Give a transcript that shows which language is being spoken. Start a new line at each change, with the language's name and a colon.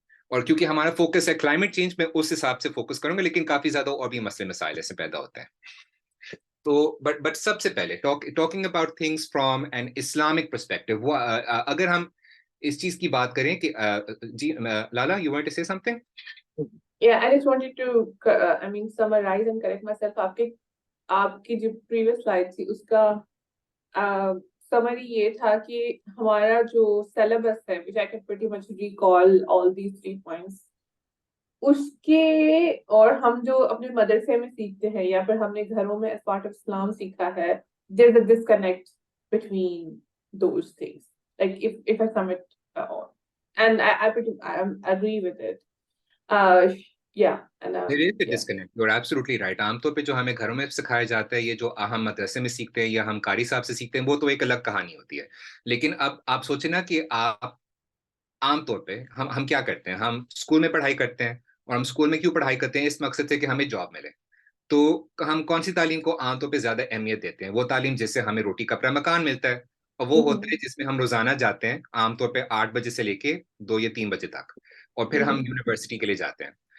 Urdu: اور کیونکہ ہمارا فوکس ہے کلائمیٹ چینج, میں اس حساب سے فوکس کروں گا, لیکن کافی زیادہ اور بھی مسئلے مسائل ایسے پیدا ہوتے ہیں.
English: تو بٹ سب سے پہلے talking about things from an Islamic perspective,
Urdu: اگر ہم اس چیز کی بات کریں کہ جی لالا,
English: You want to say something? Yeah, I just wanted to, I mean, summarize and correct myself.
Urdu: آپ کی جو previous slide تھی اس کا summary یہ تھا کہ ہمارا جو syllabus ہے,
English: which I can pretty much recall all these 3 points,
Urdu: اس کے اور ہم جو اپنے مدرسے میں سیکھتے ہیں یا پھر ہم نے گھروں میں
English: as part of Islam
Urdu: سیکھا ہے,
English: there's a disconnect between those things. Like if I sum it all, and I agree with it. Yeah. And, There is a yeah. disconnect. You're absolutely right.
Urdu: عام طور پہ جو ہمیں گھروں میں سکھایا جاتا ہے, یہ جو ہم مدرسے میں سیکھتے ہیں یا ہم قاری صاحب سے سیکھتے ہیں, وہ تو ایک الگ کہانی ہوتی ہے. لیکن اب آپ سوچیں نا کہ آپ عام طور پہ ہم کیا کرتے ہیں, ہم اسکول میں پڑھائی کرتے ہیں, اور ہم اسکول میں کیوں پڑھائی کرتے ہیں؟ اس مقصد سے کہ ہمیں جاب ملے. تو ہم کون سی تعلیم کو عام طور پہ زیادہ اہمیت دیتے ہیں؟ وہ تعلیم جس سے ہمیں روٹی کپڑا مکان ملتا ہے, اور وہ ہوتا ہے جس میں ہم روزانہ جاتے ہیں عام طور پہ 8 بجے سے لے کے 2 یا 3 بجے تک, اور پھر ہم یونیورسٹی کے لیے جاتے ہیں.